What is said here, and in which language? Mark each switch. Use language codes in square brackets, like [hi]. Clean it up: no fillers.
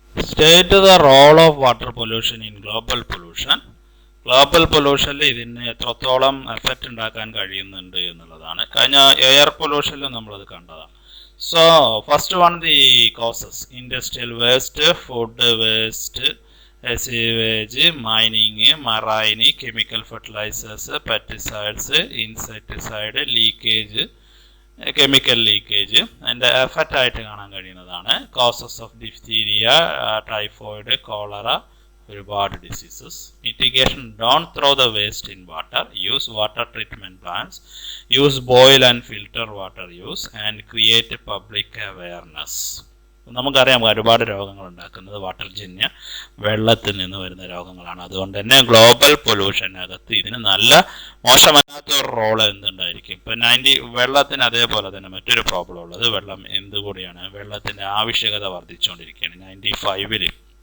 [en] State the role of water pollution in global pollution. [ml] Global പൊല്യൂഷനിൽ ഇതിന് എത്രത്തോളം effect ഉണ്ടാക്കാൻ കഴിയുന്നുണ്ട് എന്നുള്ളതാണ്. കഴിഞ്ഞ എയർ പൊല്യൂഷനിലും നമ്മളത് കണ്ടതാണ്. [en] so first one the causes: industrial waste, food waste, sewage, mining, marine, chemical fertilizers, pesticides, insecticide, leakage, chemical leakage, and effect [ml] ആയിട്ട് കാണാൻ കഴിയുന്നതാണ്. [en] causes of diphtheria, typhoid, cholera, [ml] ഒരുപാട് [en] Diseases. Mitigation: don't throw the waste in water, use water treatment plants, use boil and filter water use, and create public awareness. [ml] നമുക്കറിയാം ഒരുപാട് രോഗങ്ങൾ ഉണ്ടാക്കുന്നത് water ജന്യ വെള്ളത്തിൽ നിന്ന് വരുന്ന രോഗങ്ങളാണ്. അതുകൊണ്ട് തന്നെ ഗ്ലോബൽ പൊല്യൂഷനകത്ത് ഇതിന് നല്ല മോശമല്ലാത്ത ഒരു റോള് എന്തുണ്ടായിരിക്കും. ഇപ്പം വെള്ളത്തിന് അതേപോലെ തന്നെ മറ്റൊരു പ്രോബ്ലം ഉള്ളത് വെള്ളം എന്തുകൂടിയാണ്, വെള്ളത്തിൻ്റെ ആവശ്യകത വർദ്ധിച്ചുകൊണ്ടിരിക്കുകയാണ്.